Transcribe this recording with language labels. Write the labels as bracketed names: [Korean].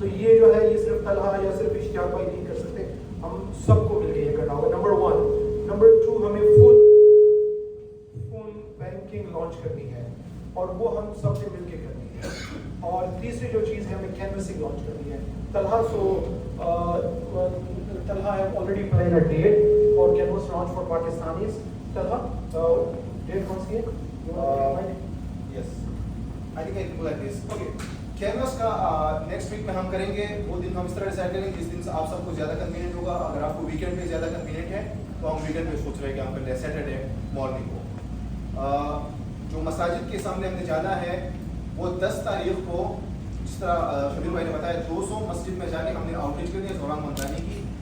[Hindi] तो ये जो है ये सिर्फ तलहा या सिर्फ इश्तियाक भाई नहीं कर सकते, हम सबको मिलकर ये करना होगा। नंबर 1। नंबर 2, हमें फोन बैंकिंग लॉन्च करनी है और वो हम सबसे मिलकर करनी है। और तीसरी जो चीज़ है, हमें कैनवसिंग लॉन्च करनी है। [English] Talha have already planned a date for canvas launch for Pakistanis. [Hindi] Talha, date कौन सी है? [English] Yes, I think I can do like this. [Hindi] Okay, canvas का [English] next week [Hindi] में हम करेंगे। वो दिन हम इस तरह डिसाइड करेंगे जिस दिन आप सबको ज़्यादा कन्वीनियंट होगा। अगर आपको वीकेंड पे ज़्यादा कन्वीनियंट है तो हम वीकेंड पे सोच रहे हैं कि हम कर लें सैटरडे मॉर्निंग को। जो मसाजिद के सामने हमने जाना है वो 10 तारीख को, जिस तरह शबीर भाई ने बताया, 200 मस्जिद में जाके हमने आउटरीच करनी है ज़ोरान मंदानी की।